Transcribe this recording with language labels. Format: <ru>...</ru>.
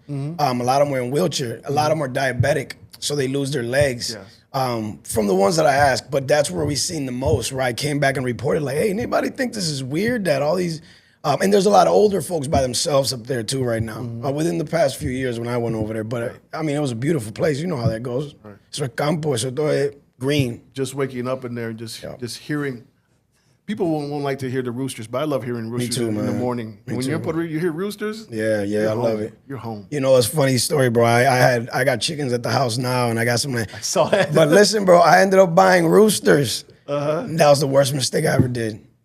<en>A lot of them were in wheelchair. A lot of them are diabetic, so they lose their legs. Yes. From the ones that I asked, but that's where we seen the most, where I came back and reported like, hey, anybody think this is weird that all these, and there's a lot of older folks by themselves up there too right now, within the past few years when I went over there. But I mean, it was a beautiful place. You know how that goes. Right.</en> <es>Eso es campo, eso todo es green.</es> <en>Just waking up in there and just hearing. People won't like to hear the roosters, but I love hearing roosters in the morning. When you're in Puerto Rico, you hear roosters? Yeah, I love it. You're home. You know, it's a funny story, bro. I got chickens at the house now, and I got some. I saw that. But listen, bro, I ended up buying roosters. That was the worst mistake I ever did.</en>